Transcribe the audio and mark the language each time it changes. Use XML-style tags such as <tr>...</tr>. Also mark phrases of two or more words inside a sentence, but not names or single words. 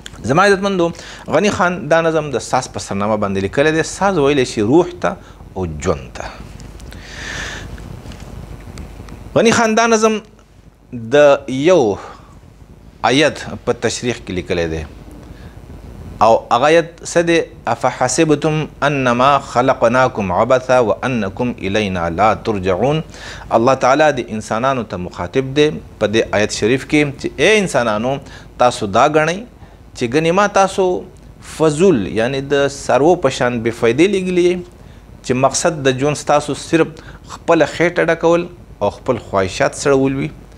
<ps>زما عزتمندو، غني خان دا نظم د ساز په سرنامه باندې لیکلی دی. ساز ویلی شي روح ته او ژوند ته. غني خان دا نظم د یو آیت په تشریح کې لیکلی دی. او هغه آیت څه دی؟</ps> <ar>«افحسبتم انما خلقناکم عبثا وانکم الینا لا ترجعون.»</ar> <ps>الله تعالی د انسانانو ته مخاطب دی په دې آیت شریف کې چې اے انسانانو، تاسو دا ګڼئ چې ګنې ما تاسو فضول، یعنی د سرو په شان بې فایدې لېږلي یئ، چې مقصد د ژوند ستاسو صرف خپله خېټه ډکول او خپل خواهشات سړول وي.</ps>